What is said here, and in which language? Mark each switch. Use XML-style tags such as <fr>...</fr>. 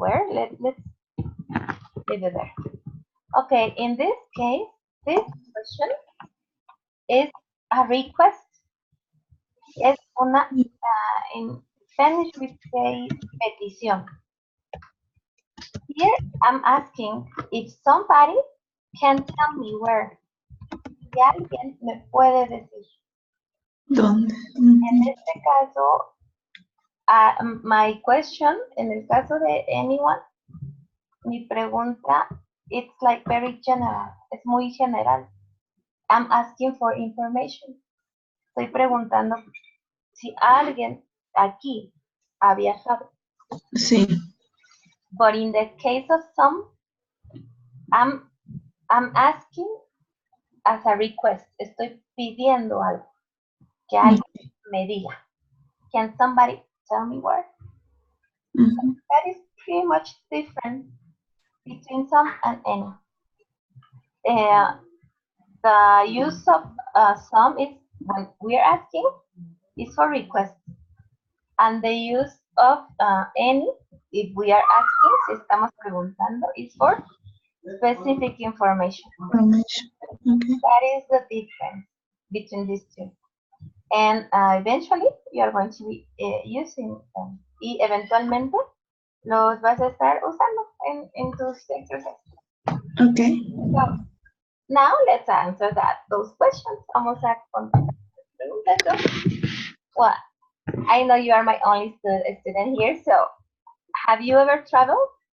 <en>Let's leave it there. Okay, in this case, this question is a request.</en> <es>Es una,</es> <en>in Spanish we say petición. Here I'm asking if somebody can tell me where.</en> <es>Si alguien me puede decir. ¿Dónde? En este caso,</es> <en>my question,</en> <es>en el caso de anyone, mi pregunta,</es> <en>it's like very general,</en> <es>es muy general.</es> <en>I'm asking for information.</en> <es>Estoy preguntando si alguien aquí ha viajado. Sí.</es> <en>But in the case of some, I'm asking as a request.</en> <es>Estoy pidiendo algo. Que alguien me diga.</es> <en>Can somebody tell me where? That is pretty much different between some and any. The use of some is when we're asking is for request. And the use of any, if we are asking,</en> <es>si estamos preguntando,</es> <en>is for specific information. That is the difference between these two. And eventually, you are going to be using them.</en> <es>Y eventualmente, los vas a estar usando en tus exercises.</es> <en>Okay. So, now let's answer those questions.</en> <es>Vamos a contestar las preguntas.</es> <en>Well, I know you are my only student here, so have you ever traveled?</en>